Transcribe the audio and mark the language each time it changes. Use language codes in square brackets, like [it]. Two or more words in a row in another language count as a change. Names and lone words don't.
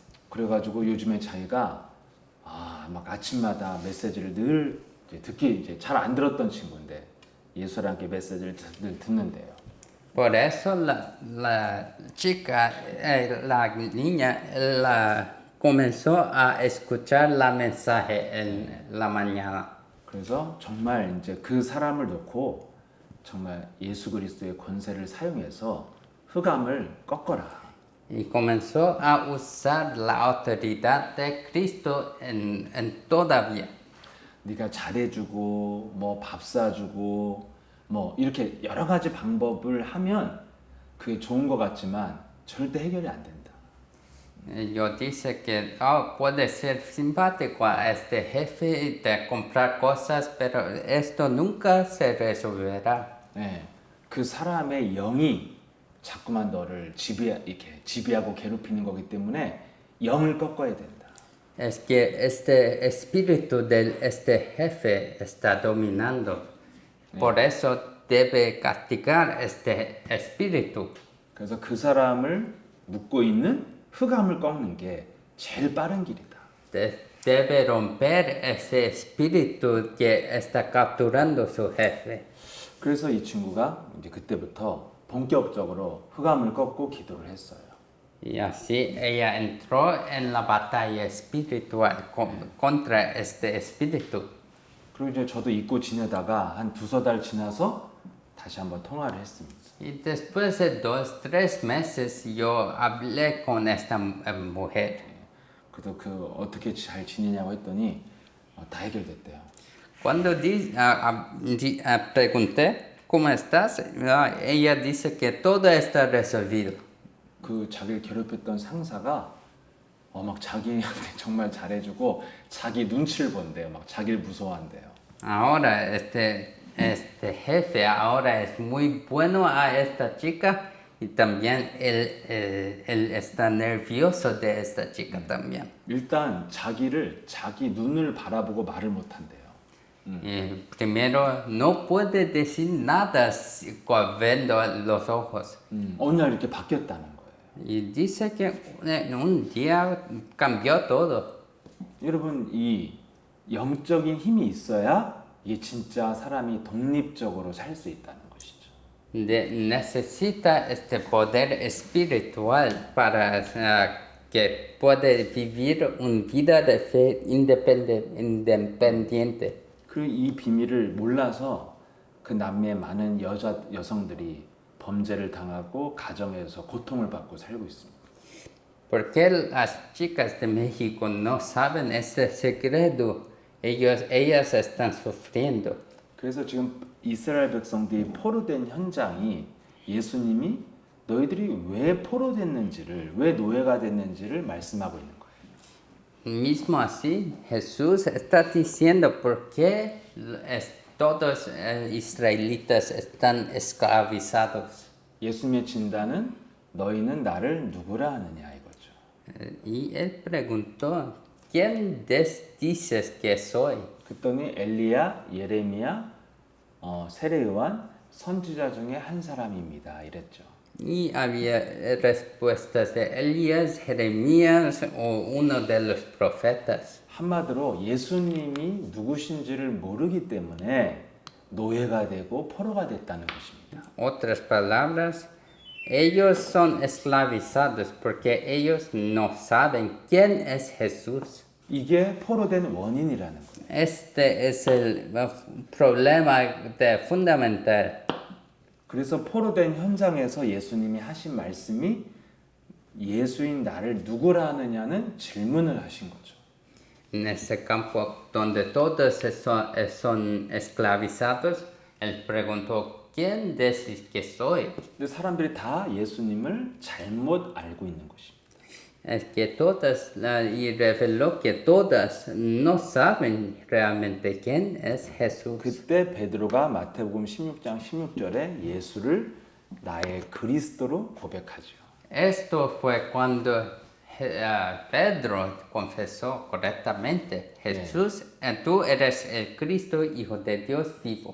[ko] 그래가지고 요즘에 자기가 막 아침마다 메시지를 늘 듣기 잘 안 들었던 친구인데 예수랑께 메시지를 늘 듣는데요. [es] Por eso la chica, la niña, comenzó a escuchar la mensaje en la mañana. [ko] 그래서 정말 이제 그 사람을 놓고 정말 예수 그리스도의 권세를 사용해서 흑암을 꺾어라. [es] Y comenzó a usar la autoridad de Cristo en todavía. [ko] 네가 잘해주고 뭐 밥 사주고 뭐 이렇게 여러 가지 방법을 하면 그게 좋은 것 같지만 절대 해결이 안 된다. [es] Yo dice que puede ser simpático a este jefe de comprar cosas, pero esto nunca se resolverá. [ko] 네, 그 사람의 영이 자꾸만 너를 지배하고 괴롭히는 거기 때문에 영을 꺾어야 된다. [es] Es que este espíritu de este jefe está dominando. Por eso debe castigar este espíritu. [ko] 그래서 그 사람을 묶고 있는 흑암을 꺾는 게 제일 빠른 길이다. [es] Debe romper ese espíritu que está capturando su jefe. [ko] 그래서 이 친구가 이제 그때부터 본격적으로 흑암을 꺾고 기도를 했어요. [es] Y así ella entró en la batalla espiritual contra este espíritu. [ko] 그리고 이제 저도 잊고 지내다가 한 두세 달 지나서 다시 한번 통화를 했습니다. [es] Y después de 2-3 meses yo hablé con esta mujer. [ko] 그래서 어떻게 잘 지내냐고 했더니 다 해결됐대요. [es] Cuando pregunté cómo estás, ella dice que todo está resolvido. [ko] 그 자기를 괴롭혔던 상사가 막 자기한테 정말 잘해주고 자기 눈치를 본대요. 막 자기를 무서워한대요. [es] Ahora este jefe ahora es muy bueno a esta chica y también él está nervioso de esta chica también. [ko] 일단 자기 눈을 바라보고 말을 못한대요. [es] Primero no puede decir nada viendo los ojos. [ko] 어느 날 이렇게 바뀌었다는 거예요. [es] Y dice que un día cambió todo. [ko] 여러분 이 영적인 힘이 있어야 이게 진짜 사람이 독립적으로 살 수 있다는 것이죠. [es] Necesita este poder espiritual para que pueda vivir una vida de fe independiente. [ko] 그 이 비밀을 몰라서 그 남미의 많은 여성들이 범죄를 당하고 가정에서 고통을 받고 살고 있습니다. [es] Porque las chicas de México no saben este secreto, ellas están sufriendo. [ko] 그래서 지금 이스라엘 백성들이 포로된 현장이 예수님이 너희들이 왜 포로됐는지를, 왜 노예가 됐는지를 말씀하고 있는 거예요. [es] Mismo así, Jesús está diciendo por qué todos israelitas están esclavizados. [ko] 예수님의 진단은 너희는 나를 누구라 하느냐 이거죠. [es] Y él preguntó, ¿quién dices que soy? [ko] 그랬더니 엘리야, 예레미야, 세례요한 선지자 중에 한 사람입니다. 이랬죠. [es] Y había respuestas de Elías, Jeremías o uno de los profetas. [ko] 한마디로 예수님이 누구신지를 모르기 때문에 노예가 되고 포로가 됐다는 것입니다. [es] Otras palabras, ellos son esclavizados porque ellos no saben quién es Jesús. [ko] 이게 포로된 원인이라는 거예요. [es] Este es el problema fundamental. [ko] 그래서 포로된 현장에서 예수님이 하신 말씀이 예수인 나를 누구라 하느냐는 질문을 하신 거죠. [es] En ese campo donde todos son esclavizados, él preguntó, ¿quién decís que soy? [ko] 근데 사람들이 다 예수님을 잘못 알고 있는 것입니다. [es] Es que todas, y reveló que todas no saben realmente quién es Jesús. [ko] 그때 베드로가 마태복음 16장 16절에 예수를 나의 그리스도로 고백하죠. [es] Esto fue cuando Pedro confesó correctamente, Jesús, tú eres el Cristo, Hijo de Dios vivo.